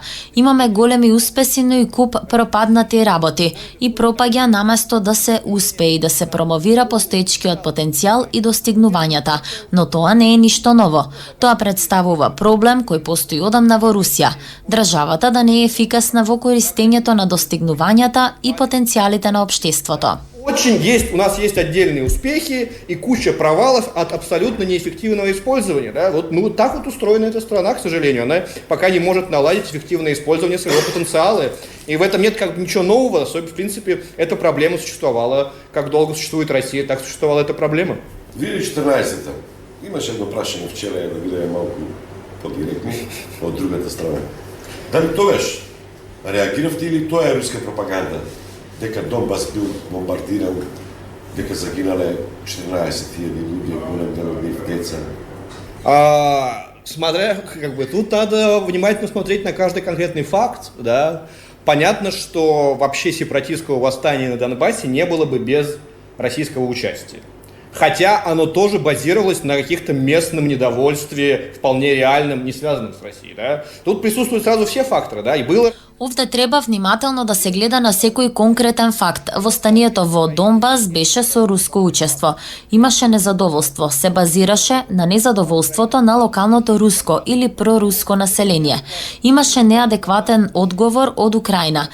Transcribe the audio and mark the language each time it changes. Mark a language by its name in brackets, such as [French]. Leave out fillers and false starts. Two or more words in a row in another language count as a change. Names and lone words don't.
[Macedonian] Имаме големи успеси, но и куп пропаднати работи и пропаѓа наместо да се успее и да се промовира постоечкиот потенцијал и достигнувањата. Но тоа не е ништо ново. Тоа представува проблем кој постои одамна во Русија. Државата да не е ефикасна во користењето на достигнувањата и потенцијалите на општеството. [Russian] У нас есть отдельные успехи и куча провалов от абсолютно неэффективного использования. Да? Вот так вот устроена эта страна, к сожалению. Она пока не может наладить эффективное использование своего потенциала. И в этом нет как бы ничего нового. В принципе, эта проблема существовала. Как долго существует Россия, так существовала эта проблема. [Macedonian] 2014-та. Имаше едно прашање вчера, да биде малку подиректни од другата страна. Дали тогаш реагиравте или тоа е руска пропаганда? Дека Донбас бил бомбардиран, дека загинале 14.000 луѓе, голем дел од нив деца. [Russian] Смотря, тут надо внимательно смотреть на каждый конкретный факт, да. Понятно, что вообще сепаратистского восстания на Донбассе не было бы без российского участия. Хотя оно тоже базировалось на каких-то местном недовольстве, вполне реальном, не связанном с Россией, да. Тут присутствуют сразу все факторы, да, и было... [Macedonian] Овде треба внимателно да се гледа на секој конкретен факт. Восстанието во Донбас беше со руско учество. Имаше незадоволство, се базираше на незадоволството на локалното руско или проруско население. Имаше неадекватен одговор од Украина.